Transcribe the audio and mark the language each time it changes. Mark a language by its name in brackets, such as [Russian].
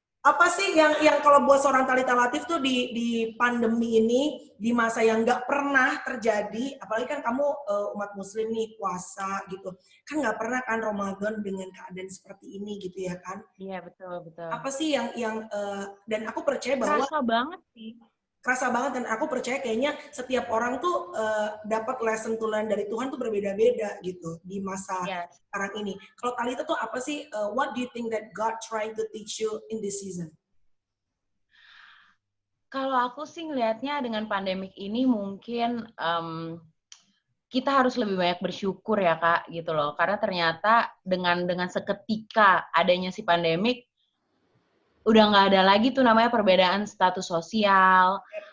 [Indonesian] Apa sih yang kalau buat seorang Talitha Latif tuh di pandemi ini, di masa yang nggak pernah terjadi, apalagi kan kamu umat muslim nih, puasa gitu, kan nggak pernah kan Ramadan dengan keadaan seperti ini gitu ya kan? Iya, betul. Apa sih yang dan aku percaya bahwa Kerasa banget sih. kerasa banget, dan aku percaya kayaknya setiap orang tuh dapat [English] lesson to learn [Indonesian] dari Tuhan tuh berbeda-beda gitu di masa [English] Yes. [Indonesian] sekarang ini. Kalau Talitha tuh apa sih, [English] what do you think that God trying to teach you in this season? [Indonesian] Kalau aku sih ngelihatnya dengan pandemik ini mungkin kita harus lebih banyak bersyukur ya Kak gitu loh. Karena ternyata dengan seketika adanya si pandemik, udah nggak ada lagi tuh namanya perbedaan status sosial.